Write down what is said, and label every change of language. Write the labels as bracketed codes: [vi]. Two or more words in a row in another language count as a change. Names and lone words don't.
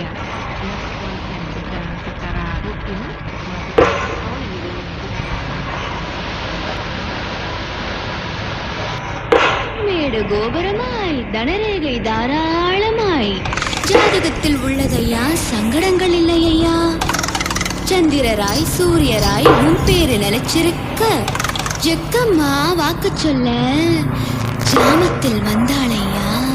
[id] Pihak kepolisian juga secara rutin melakukan patroli di [ta] மேடு கோபுரமாய் தனரேகை தாராளமாய் ஜாதகத்தில் உள்ளதையா சங்கடங்கள் இல்லையா சந்திரராய் சூரியராய் உன் பேரு நிலைச்சிருக்க ஜக்கம்மா வாக்கு சொல்ல ஜாமத்தில் வந்தாளையா